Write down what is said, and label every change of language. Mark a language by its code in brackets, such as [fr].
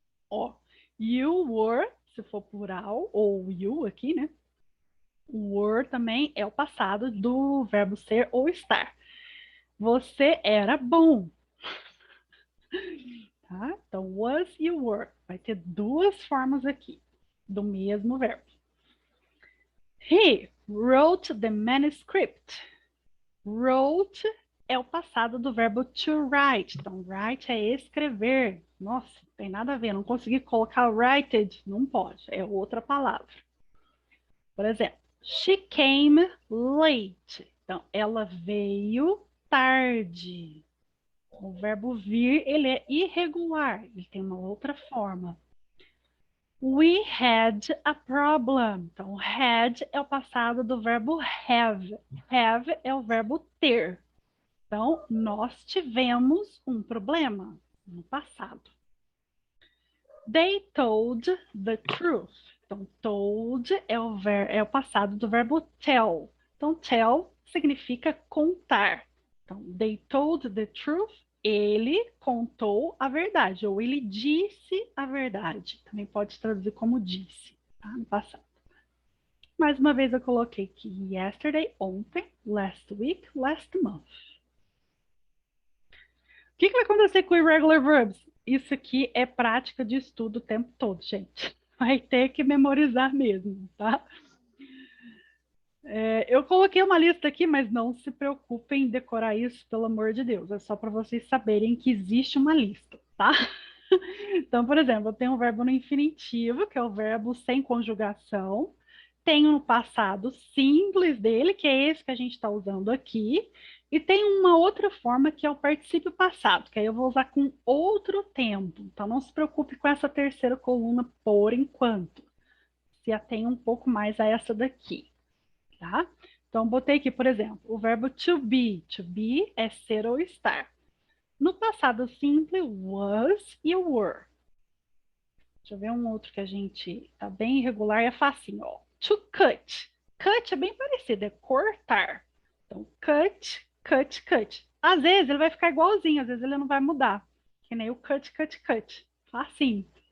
[pt] Ó, you were, se for plural, ou you aqui, né? Were também é o passado do verbo ser ou estar. Você era bom. Tá? Então, was you were. Vai ter duas formas aqui do mesmo verbo. [en] He wrote the manuscript. [pt] Wrote é o passado do verbo to write. Então, write é escrever. Nossa, não tem nada a ver. Não consegui colocar writed. Não pode. É outra palavra. Por exemplo, [en] she came late. [pt] Então, ela veio tarde. O verbo vir, ele é irregular. Ele tem uma outra forma. [en] We had a problem. [pt] Então, had é o passado do verbo have. Have é o verbo ter. Então, nós tivemos um problema no passado. [en] They told the truth. [pt] Então, told é o passado do verbo tell. Então, tell significa contar. [en] Então, they told the truth. [pt] Ele contou a verdade, ou ele disse a verdade. Também pode traduzir como disse, tá? No passado. Mais uma vez eu coloquei aqui yesterday, ontem, last week, last month. O que vai acontecer com irregular verbs? Isso aqui é prática de estudo o tempo todo, gente. Vai ter que memorizar mesmo, tá? Eu coloquei uma lista aqui, mas não se preocupem em decorar isso, pelo amor de Deus. É só para vocês saberem que existe uma lista, tá? Então, por exemplo, eu tenho um verbo no infinitivo, que é o verbo sem conjugação. Tenho no passado simples dele, que é esse que a gente está usando aqui. E tem uma outra forma, que é o particípio passado, que aí eu vou usar com outro tempo. Então, não se preocupe com essa terceira coluna por enquanto. Se atenha um pouco mais a essa daqui. Tá? Então, botei aqui, por exemplo, o verbo to be. To be é ser ou estar. No passado simples, was e were. Deixa eu ver um outro que a gente tá bem irregular e é facinho, ó. To cut. Cut é bem parecido, é cortar. Então, cut, cut, cut. Às vezes ele vai ficar igualzinho, às vezes ele não vai mudar. Que nem o cut, cut, cut. Facinho.